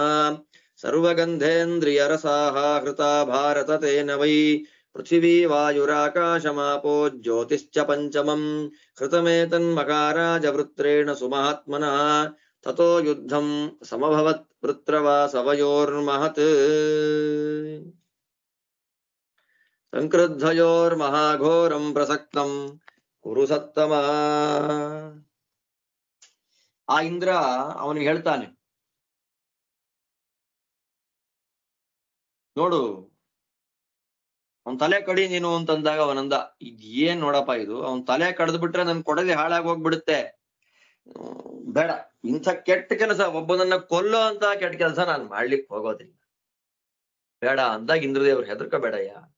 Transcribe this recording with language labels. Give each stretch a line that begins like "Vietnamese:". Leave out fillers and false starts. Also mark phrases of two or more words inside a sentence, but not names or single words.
Sanskrit: ಸರ್ವಗಂಧೇಂದ್ರಿಯರಸಾಃ ಹೃತಾ ಭಾರತ ತೇನ ವೈ ಪೃಥಿವೀ ವಾಯುರಾಕಾಶಮಾಪೋ ಜ್ಯೋತಿಶ್ಚ ಪಂಚಮಂ ಹೃತಮೇತನ್ಮಕಾರಾಜ ವೃತ್ರೇಣ ಸುಮಹಾತ್ಮನಃ ತತೋ ಯುದ್ಧಂ ಸಮಭವತ್ ವೃತ್ರವಾಸವಯೋರ್ಮಹತ್ ಸಂಕ್ರುದ್ಧಯೋರ್ಮಹಾಘೋರಂ ಪ್ರಸಕ್ತಂ ಕುರು ಸತ್ತಮ.
Kannada: ಆ ಇಂದ್ರ ಅವನಿಗೆ ಹೇಳ್ತಾನೆ, ನೋಡು ಅವನ್ ತಲೆ ಕಡಿ ನೀನು ಅಂತಂದಾಗ ಅವನಂದ, ಇದೇನ್ ನೋಡಪ್ಪ ಇದು, ಅವನ್ ತಲೆ ಕಡ್ದು ಬಿಟ್ರೆ ನನ್ ಕೊಡಲಿ ಹಾಳಾಗಿ ಹೋಗ್ಬಿಡುತ್ತೆ, ಬೇಡ, ಇಂಥ ಕೆಟ್ಟ ಕೆಲಸ, ಒಬ್ಬನನ್ನ ಕೊಲ್ಲೋ ಅಂತ ಕೆಟ್ಟ ಕೆಲಸ ನಾನು ಮಾಡ್ಲಿಕ್ಕೆ ಹೋಗೋದಿಲ್ಲ, ಬೇಡ ಅಂದಾಗ ಇಂದ್ರದೇವ್ರು ಹೆದರ್ಕಬೇಡಯ್ಯ,